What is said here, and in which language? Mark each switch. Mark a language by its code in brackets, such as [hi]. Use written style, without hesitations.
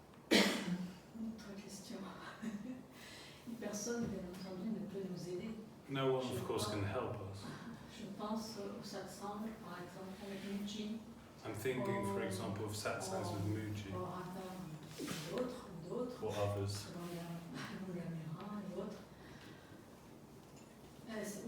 [fr] Autre question. Personne, bien entendu, ne peut nous aider. [en] No one of course can help us. [fr] Je pense au satsang, par exemple, avec Muji, [en] I'm thinking for example of satsangs with Muji [fr] ou Rata, d'autres, [en] or others. [fr] selon la caméra et autres.